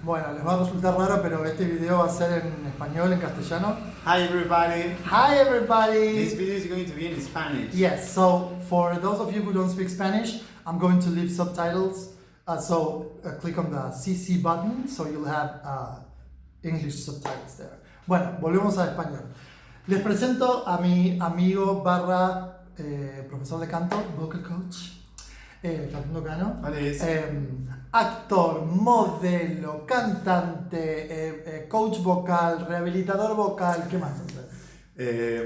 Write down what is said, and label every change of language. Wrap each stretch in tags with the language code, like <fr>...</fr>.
<es>Bueno, les va a resultar raro, pero este video va a ser en español, en castellano.</es> <en>Hi everybody! Hi everybody! This video is going to be in Spanish. Yes, so for those of you who don't speak Spanish, I'm going to leave subtitles. Click on the CC button, so you'll have English subtitles there.</en> <es>Bueno, volvemos a español. Les presento a mi amigo barra profesor de canto, vocal coach, Facundo Cano. Actor, modelo, cantante, coach vocal, rehabilitador vocal, ¿qué más haces?</es>